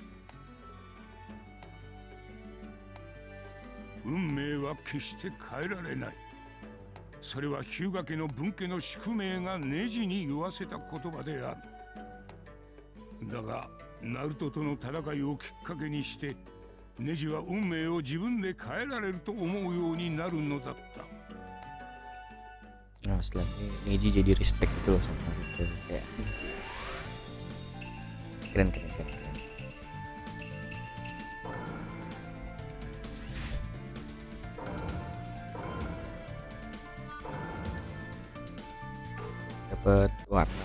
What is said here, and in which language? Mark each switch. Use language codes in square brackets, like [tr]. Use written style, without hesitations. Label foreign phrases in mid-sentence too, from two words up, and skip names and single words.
[ja] 運命は決して変えられない。それは日向家の分家の宿命がネジに言わせた言葉である。だがナルトとの戦いをきっかけにしてネジは運命を自分で変えられると思うようになるのだった。 [id] Nah, setelah ini Neji jadi respect gitu loh sama Naruto, kayak keren. Dapat warna.